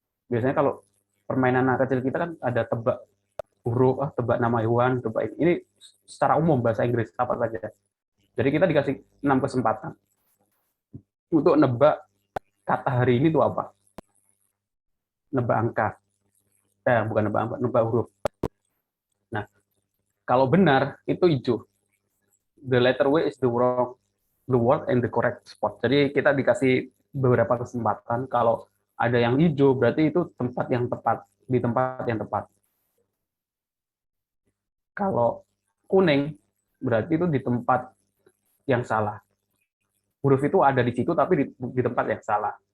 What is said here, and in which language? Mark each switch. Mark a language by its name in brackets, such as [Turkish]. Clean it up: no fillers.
[Indonesian] Biasanya kalau permainan anak kecil kita kan ada tebak huruf, tebak nama hewan, tebak ini secara umum bahasa Inggris apa saja. Jadi kita dikasih 6 kesempatan untuk nebak kata hari ini itu apa. Nebak angka. Bukan nebak angka, nebak huruf. Nah, kalau benar itu hijau. [English] The letter W is the word and the correct spot. [Indonesian] Jadi kita dikasih beberapa kesempatan. Kalau ada yang hijau berarti itu tempat yang tepat, di tempat yang tepat. Kalau kuning berarti itu di tempat yang salah. Huruf itu ada di situ tapi di tempat yang salah.